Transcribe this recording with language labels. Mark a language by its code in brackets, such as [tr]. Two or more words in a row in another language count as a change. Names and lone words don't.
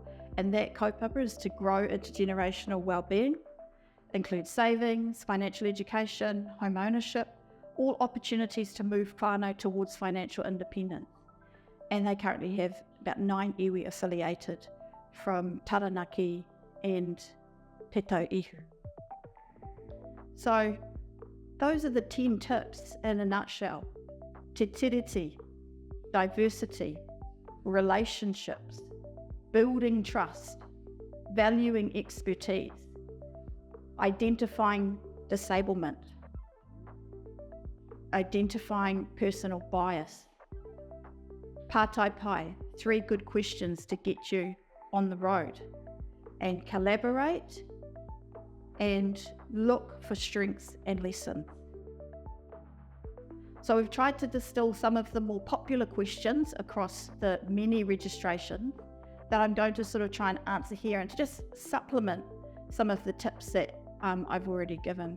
[en] And that kaupapa is to grow intergenerational well-being, includes savings, financial education, home ownership, all opportunities to move whānau towards financial independence. And they currently have about 9 iwi affiliated from Taranaki and Te Tauihu. So those are the 10 tips in a nutshell. [mi] Te tiriti, [en] diversity, relationships, building trust, valuing expertise, identifying disablement, identifying personal bias, [mi] pātai pai, [en] 3 good questions to get you on the road, and collaborate and look for strengths and lessons. So we've tried to distill some of the more popular questions across the many registrations that I'm going to sort of try and answer here and to just supplement some of the tips that I've already given.